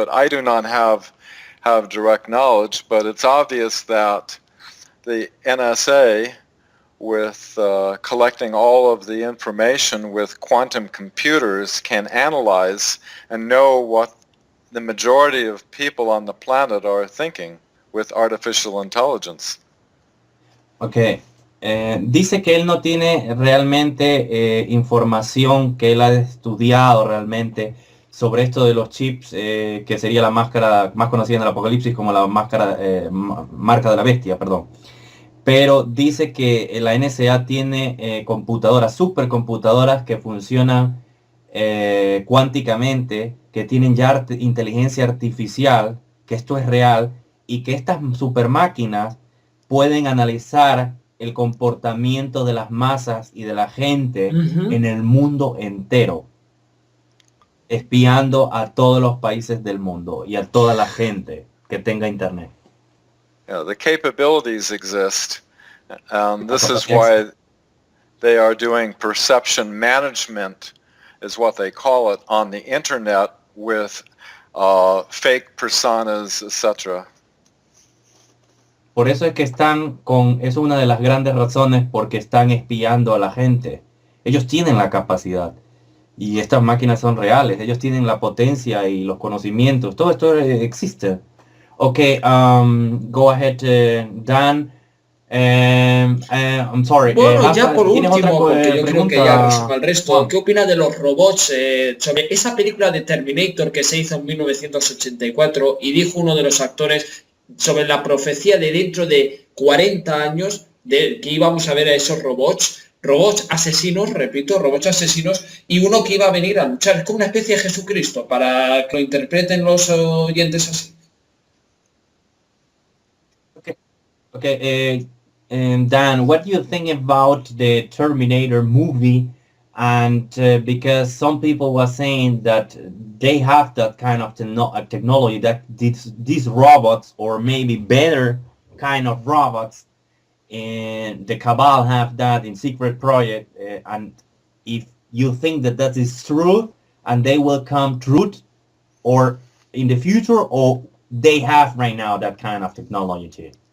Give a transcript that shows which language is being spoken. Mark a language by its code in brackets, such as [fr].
[en] But I do not have direct knowledge. But it's obvious that the NSA, with collecting all of the information with quantum computers, can analyze and know what the majority of people on the planet are thinking with artificial intelligence. Okay. [es] Dice que él no tiene realmente información que él ha estudiado realmente sobre esto de los chips, que sería la máscara más conocida en el apocalipsis como la máscara, marca de la bestia, perdón. Pero dice que la NSA tiene computadoras, supercomputadoras que funcionan cuánticamente, que tienen ya inteligencia artificial, que esto es real, y que estas supermáquinas pueden analizar el comportamiento de las masas y de la gente en el mundo entero, espiando a todos los países del mundo y a toda la gente que tenga internet. [en] The capabilities exist, and this is why they are doing perception management, is what they call it, on the internet with fake personas, etc. [es] Por eso es que es una de las grandes razones porque están espiando a la gente. Ellos tienen la capacidad y estas máquinas son reales. Ellos tienen la potencia y los conocimientos. Todo esto existe. [en] Okay, go ahead, [es] Dan. [en] I'm sorry. [es] Bueno, ya por último, porque yo creo que ya resume el resto, Juan. ¿qué opina de los robots sobre esa película de Terminator que se hizo en 1984 y dijo uno de los actores sobre la profecía de dentro de 40 años de que íbamos a ver a esos robots asesinos, repito, robots asesinos, y uno que iba a venir a luchar? Es como una especie de Jesucristo, para que lo interpreten los oyentes así. [en] Okay, and Dan, what do you think about the Terminator movie? And because some people were saying that they have that kind of technology, that these robots, or maybe better kind of robots, and the Cabal have that in Secret Project, and if you think that is true, and they will come true, or in the future, or they have right now that kind of technology too?